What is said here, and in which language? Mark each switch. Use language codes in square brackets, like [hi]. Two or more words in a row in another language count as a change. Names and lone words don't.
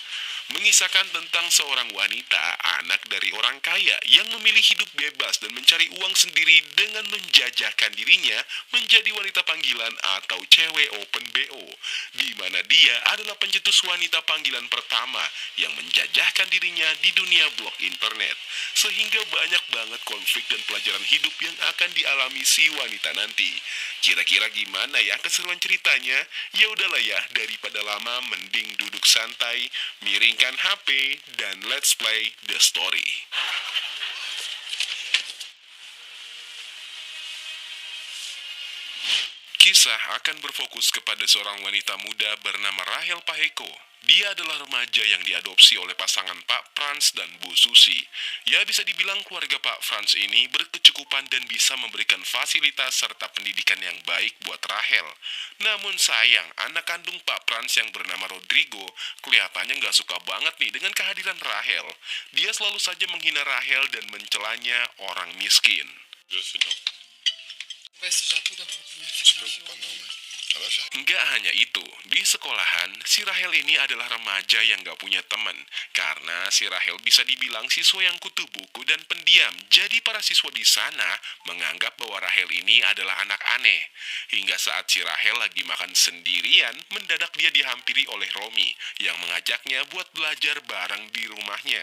[id] Mengisahkan tentang seorang wanita, anak dari orang kaya yang memilih hidup bebas dan mencari uang sendiri dengan menjajahkan dirinya menjadi wanita panggilan atau cewek open BO, di mana dia adalah pencetus wanita panggilan pertama yang menjajahkan dirinya di dunia blog internet, sehingga banyak banget konflik dan pelajaran hidup yang akan dialami si wanita nanti. Kira-kira gimana ya keseruan ceritanya? Ya udahlah ya, daripada lama mending duduk santai, miringkan HP, dan [en] let's play the story. [id] Kisah akan berfokus kepada seorang wanita muda bernama Raquel Pajeko. Dia adalah remaja yang diadopsi oleh pasangan Pak Frans dan Bu Susi. Ya, bisa dibilang keluarga Pak Frans ini berkecukupan dan bisa memberikan fasilitas serta pendidikan yang baik buat Raquel. Namun sayang, anak kandung Pak Frans yang bernama Rodrigo kelihatannya nggak suka banget nih dengan kehadiran Raquel. Dia selalu saja menghina Raquel dan mencelanya orang miskin. [pt] Vai sujar toda a roupa, minha filha. Se preocupa não, mãe. Ela já... [id] Nggak hanya itu, di sekolahan, si Raquel ini adalah remaja yang nggak punya teman. Karena si Raquel bisa dibilang siswa yang kutu buku dan pendiam. Jadi para siswa di sana menganggap bahwa Raquel ini adalah anak aneh. Hingga saat si Raquel lagi makan sendirian, mendadak dia dihampiri oleh Romi yang mengajaknya buat belajar bareng di rumahnya.